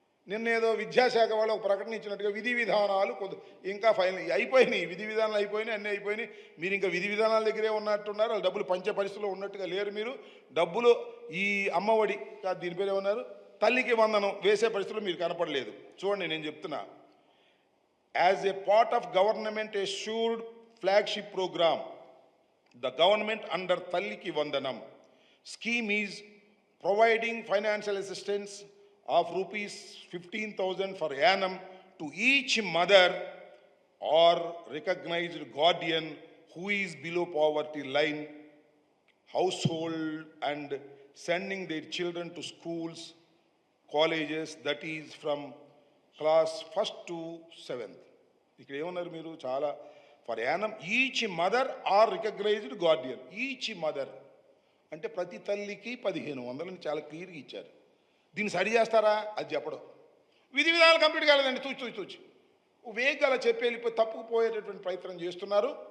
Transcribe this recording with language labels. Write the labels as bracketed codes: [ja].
[te] నిన్నేదో విద్యాశాఖ వాళ్ళు ఒక ప్రకటన ఇచ్చినట్టుగా విధి విధానాలు ఇంకా ఫైనల్ అయిపోయినాయి, విధి విధానాలు అయిపోయినాయి, అన్నీ అయిపోయినాయి. మీరు ఇంకా విధి విధానాల దగ్గరే ఉన్నట్టున్నారు. వాళ్ళు డబ్బులు పంచే పరిస్థితిలో ఉన్నట్టుగా లేరు. మీరు డబ్బులు ఈ అమ్మఒడి కాదు, దీని పేరు ఏమన్నారు, తల్లికి వందనం వేసే పరిస్థితుల్లో మీరు కనపడలేదు. చూడండి, నేను చెప్తున్నా. [en] As a part of government assured flagship program, the government under Talliki Vandanam scheme is providing financial assistance of rupees 15,000 per annum to each mother or recognized guardian who is below poverty line household and sending their children to schools, colleges, that is from class 1st to 7th. [te] ఇక్కడ ఏమన్నారు మీరు? చాలా [en] For annum each mother or recognised guardian. Each mother [te] అంటే ప్రతి తల్లికి 1500 చాలా క్లియర్గా ఇచ్చారు. దీన్ని సరి చేస్తారా? అది చెప్పడం. విధి విధానాలు కంప్లీట్ కాలేదండి, తూచి వేగంగా అలా చెప్పి వెళ్ళిపోయి తప్పుకుపోయేటటువంటి ప్రయత్నం చేస్తున్నారు.